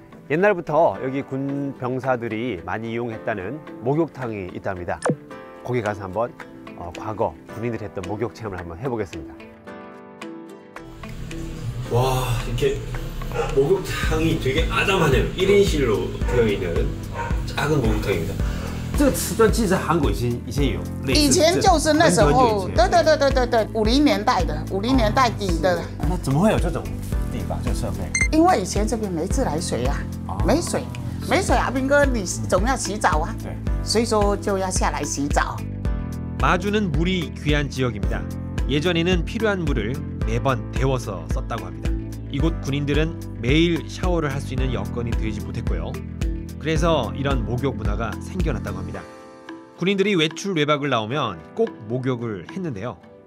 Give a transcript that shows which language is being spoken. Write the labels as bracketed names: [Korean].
[Korean] 옛날부터 여기 군 병사들이 많이 이용했다는 목욕탕이 있답니다. 거기 가서 한번 과거 군인들이 했던 목욕 체험을 한번 해보겠습니다. 와, 이렇게 목욕탕이 되게 아담하네요. 1인실로 되어 있는 작은 목욕탕입니다. [Chinese] 这个瓷砖其实韩国以前有，以前就是那时候，对，50年代的，50年代底的。那怎么会有这种地方这设备？因为以前这边没自来水啊，没水，阿兵哥你总要洗澡啊，对，所以说就要下来洗澡。 [Korean] 마주는 물이 귀한 지역입니다. 예전에는 필요한 물을 매번 데워서 썼다고 합니다. 이곳 군인들은 매일 샤워를 할 수 있는 여건이 되지 못했고요. 그래서 이런 목욕 문화가 생겨났다고 합니다. 군인들이 외출 외박을 나오면 꼭 목욕을 했는데요.